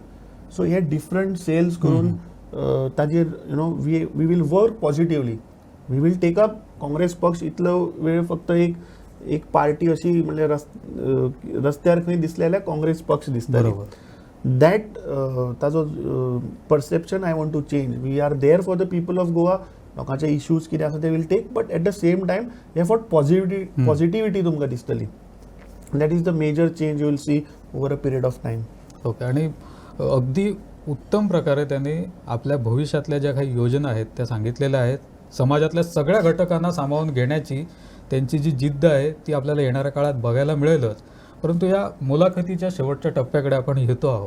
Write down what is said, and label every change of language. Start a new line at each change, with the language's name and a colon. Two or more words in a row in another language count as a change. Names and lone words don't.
English: so हे different cells
Konkani: करून ताजेर
English: we will work positively. we will take up
Konkani: काँग्रेस पक्ष इतलो वेळ फक्त एक पार्टी अशी म्हणजे रस्त्यार खंय दिसले जाल्यार काँग्रेस पक्ष दिसताली.
English: that ताजो perception I want to change. we are there for the people of Goa.
Konkani: लोकांचे इश्यूज कितें आसा ते
English: will take, but at the same time हे for positivity
Konkani: तुमकां दिसतली.
English: that is the major change you will see over a period of time. ओके.
Marathi: आणि अगदी उत्तम प्रकारे त्यांनी आपल्या भविष्यातल्या ज्या काही योजना आहेत त्या सांगितलेल्या आहेत. समाजातल्या सगळ्या घटकांना सामावून घेण्याची त्यांची जी जिद्द आहे ती आपल्याला येणाऱ्या काळात बघायला मिळेलच. परंतु या मुलाखतीच्या शेवटच्या टप्प्याकडे आपण येतो आहोत.